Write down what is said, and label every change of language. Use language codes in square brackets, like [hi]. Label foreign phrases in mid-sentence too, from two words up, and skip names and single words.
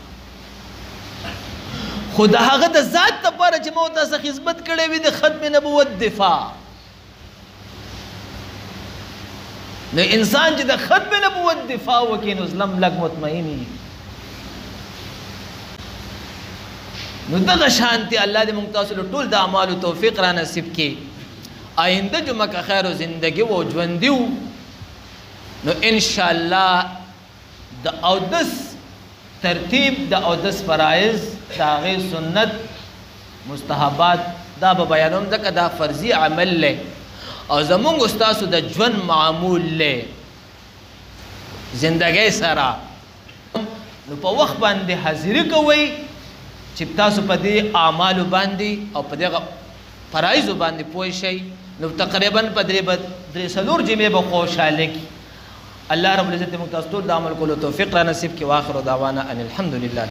[ps] خو د هغه د ذات دپاره چې ما تاسو خدمت کړی وي د ختم نبوت دفاع نو انسان چې د ختم نبوت دفاع وکړي نو زلم لږ مطمئن وي نو دغه شانتي الله دې موږ تاسو له ټول د اعمالو توفیق را نصیب کړي آینده جمعه که خیر و زندگی و ژوندي وو نو انشاءالله د اودس ترتیب د اودس فرایض د هغې سنت مستحبات دا به بیانوم ځکه دا فرضي عمل دی او زمونږ ستاسو د ژوند معمول دی زندګۍ سره نو په وخت باندې حاضري کوئ چې تاسو په دې اعمالو باندې او په دغه فرایضو باندې پوه شئ نو تقریبا په درې څلور جمعې به خوشحاله کړي الله رب العزت موږ تاسو ټول د عمل کولو توفیق را نصیب کړي [ar] واخر دعوانا ان الحمد لله